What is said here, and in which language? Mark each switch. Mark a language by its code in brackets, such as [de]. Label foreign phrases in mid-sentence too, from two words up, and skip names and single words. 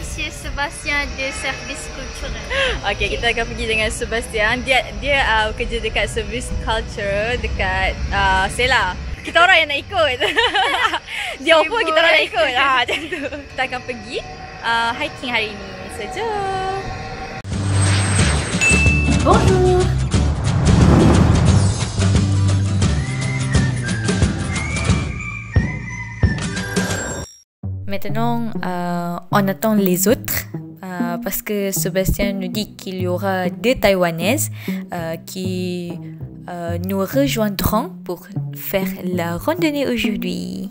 [fr] Monsieur Sebastian de Service Culturel. [ms] Okay, kita akan pergi dengan Sebastian. Dia kerja dekat Service Culture dekat Sela. Kita orang yang nak ikut. Dia offer, kita orang nak ikut. Macam tu. Kita akan pergi hiking hari ni. So, jom. [fr] Bonjour. Maintenant, on attend les autres parce que Sébastien nous dit qu'il y aura des Taïwanaises qui nous rejoindront pour faire la randonnée aujourd'hui.